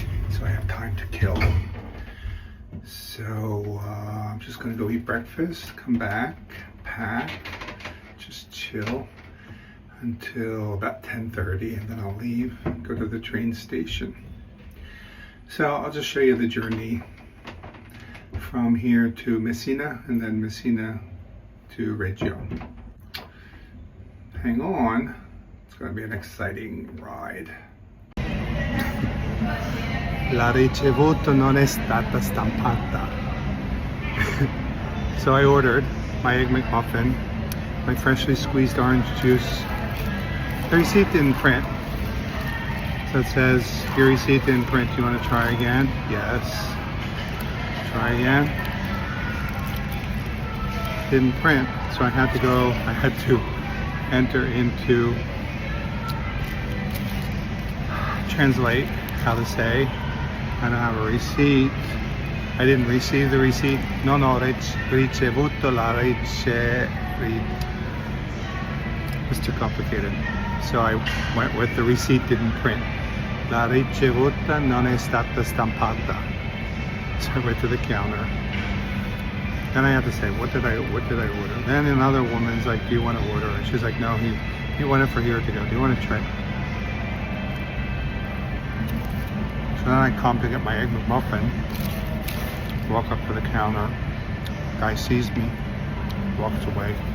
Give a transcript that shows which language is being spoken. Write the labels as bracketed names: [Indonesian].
[English] So I have time to kill. So I'm just gonna go eat breakfast, come back, pack, just chill until about 10:30, and then I'll leave and go to the train station. So I'll just show you the journey from here to Messina and then Messina to Reggio. Hang on, it's gonna be an exciting ride. [Italian] La ricevuta non è stata stampata. [English] So I ordered my Egg McMuffin, my freshly squeezed orange juice. The receipt didn't print. So it says, your receipt didn't print. You want to try again? Yes. Try again. Didn't print. So I had to enter into translate how to say, I don't have a receipt. I didn't receive the receipt. No, [Italian] ricevuto la [English] It's too complicated. So I went with the receipt didn't print. [Italian] La ricevuta non è stata stampata. [English] So I went to the counter. Then I had to say, what did I order? Then another woman's like, do you want to order? And she's like, no, he wanted for here to go. Do you want to try? So then I come to get my Egg McMuffin, walk up to the counter, guy sees me, walks away.